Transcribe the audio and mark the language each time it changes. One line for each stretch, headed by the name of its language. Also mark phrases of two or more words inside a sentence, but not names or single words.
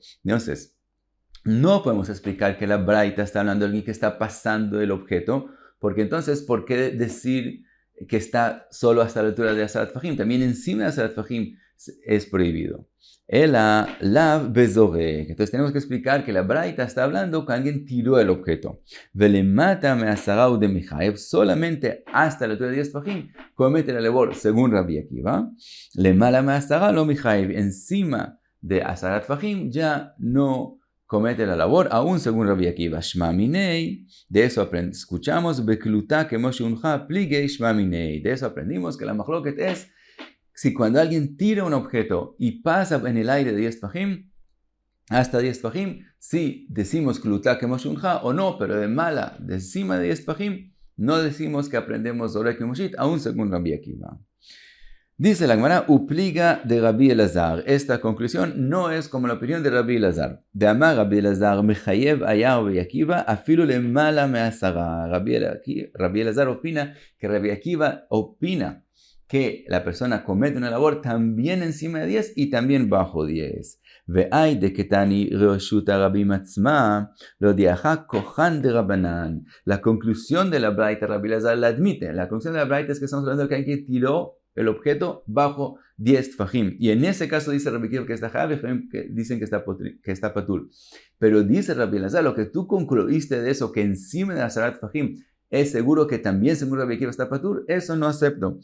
Spanish: Entonces, no podemos explicar que la braita está hablando de alguien que está pasando el objeto, porque entonces, ¿por qué decir que está solo hasta la altura de 10 tfajim? También encima de 10 tfajim es prohibido.
Aramaic: Ela lav bezorek.
Spanish: Entonces tenemos que explicar que la braita está hablando que alguien tiró el objeto.
Aramaic: Velemata me'asara ude michayev,
Spanish: solamente hasta la altura de 10 tfajim comete la labor según Rabbi Akiva.
Aramaic: Lemala me'asara lo michayev,
Spanish: encima de 10 tfajim ya no comete la labor, aún según Rabbi Akiva.
Aramaic: Shma minei,
Spanish: de eso escuchamos,
Aramaic: bekluta kemo sheuncha pligei shma minei.
Spanish: De eso aprendimos que la machloket es, si cuando alguien tira un objeto y pasa en el aire de 10 tfajim, hasta 10 tfajim, si decimos kluta kemo sheuncha o no, pero de mala, de encima de 10 tfajim, no decimos que aprendemos zorek y mushit, aún según Rabbi Akiva. Dice la Gemara,
Aramaic: upliga de Rabbi Elazar.
Spanish: Esta conclusión no es como la opinión de Rabbi Elazar.
Aramaic: De amar Rabbi Elazar, mechayev ayah Rabbi Akiva, afilu le mala me'asara.
Spanish: Rabbi Elazar opina que Rabbi Akiva opina que la persona comete una labor también encima de 10 y también bajo 10.
Aramaic: Ve'ay de ketani reshut arabim atzma, lo diaja kohan de Rabanan.
Spanish: La conclusión de la braita Rabbi Elazar la admite. La conclusión de la braita es que estamos hablando de que alguien tiró el objeto bajo 10 tfajim. Y en ese caso dice Rabbi Akiva que está Jav, que dicen que está patur. Pero dice Rabbi Elazar, lo que tú concluiste de eso, que encima de 10 tfajim es seguro que también según Rabbi Akiva está patur, eso no acepto.